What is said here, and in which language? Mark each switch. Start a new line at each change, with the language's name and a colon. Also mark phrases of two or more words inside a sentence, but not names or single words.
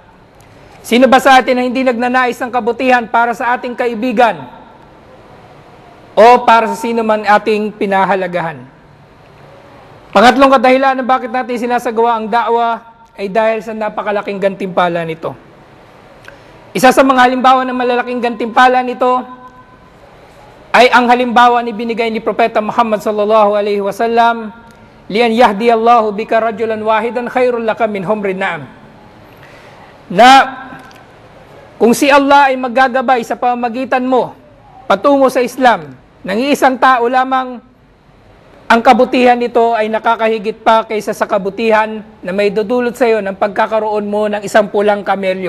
Filipino: Sino ba sa atin ang hindi nagnanais ng kabutihan para sa ating kaibigan o para sa sino man ating pinahalagahan? Pangatlong kadahilan ng bakit natin sinasagawa ang dakwa ay dahil sa napakalaking gantimpala nito. Isa sa mga halimbawa ng malalaking gantimpala nito ay ang halimbawa ni binigay ni Propeta Muhammad
Arabic: صلى الله عليه وسلم لأن يهدي الله بك رجلا واحدا خير لك من حمر النعم.
Filipino: Na kung si Allah ay maggagabay sa pamamagitan mo patungo sa Islam, ng isang tao lamang, ang kabutihan nito ay nakakahigit pa kaysa sa kabutihan na may dudulot sa iyo ng pagkakaroon mo ng isang pulang kamelyo.